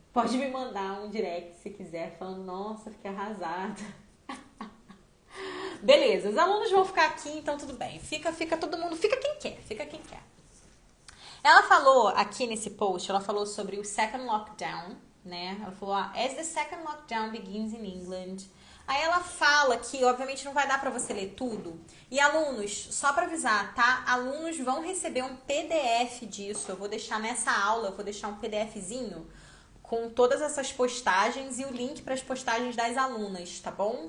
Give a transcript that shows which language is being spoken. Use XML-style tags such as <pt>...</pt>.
<pt>Pode me mandar um direct se quiser, falando, nossa, fiquei arrasada. Beleza, os alunos vão ficar aqui, então tudo bem. Fica todo mundo, fica quem quer, fica quem quer. Ela falou aqui nesse post, ela falou sobre o second lockdown, né? Ela falou,</pt> <en>as the second lockdown begins in England.</en> <pt>Aí ela fala que, obviamente, não vai dar pra você ler tudo. E alunos, só pra avisar, tá? Alunos vão receber um PDF disso. Eu vou deixar nessa aula, eu vou deixar um PDFzinho com todas essas postagens e o link para as postagens das alunas, tá bom?</pt>